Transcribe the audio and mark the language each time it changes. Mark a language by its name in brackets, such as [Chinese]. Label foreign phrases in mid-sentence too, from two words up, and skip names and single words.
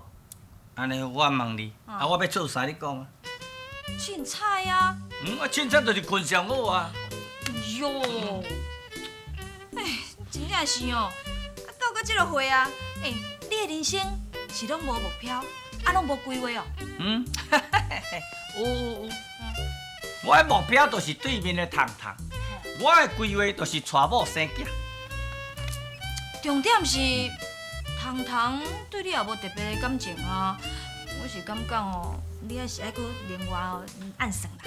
[Min Nan Chinese] 安尼我问你，我要做啥？你讲啊？凊彩啊！我凊彩就是困上好啊。哟，哎，真正是哦，到这个岁啊，哎，你的人生是拢无目标，拢无规划哦。有。我的目标就是对面的糖糖，我的规划就是娶某生囝。重点是糖糖对你也无特别的感情啊，我是感觉哦，你还是爱搁另外哦暗算啦。